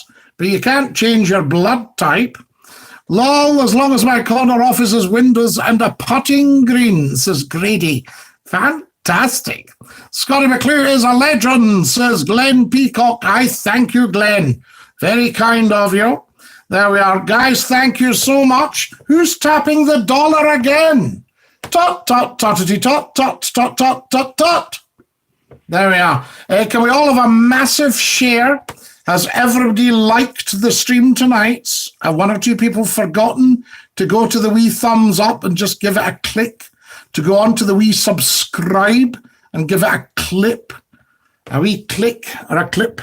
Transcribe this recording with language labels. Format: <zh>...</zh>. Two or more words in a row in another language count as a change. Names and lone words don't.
<en>But you can't change your blood type. Lol, as long as my corner office is windows and a putting green, says Grady. Fantastic. Scottie Mcclue is a legend, says Glenn Peacock. I thank you, Glenn. Very kind of you. There we are. Guys, thank you so much. Who's tapping the dollar again? Tot, tot, totity, tot, tot, tot, tot, tot, tot. There we are. Can we all have a massive share? Has everybody liked the stream tonight? 1 or 2 people forgotten to go to the wee thumbs up and just give it a click, to go on to the wee subscribe and give it a clip, a wee click or a clip.</en>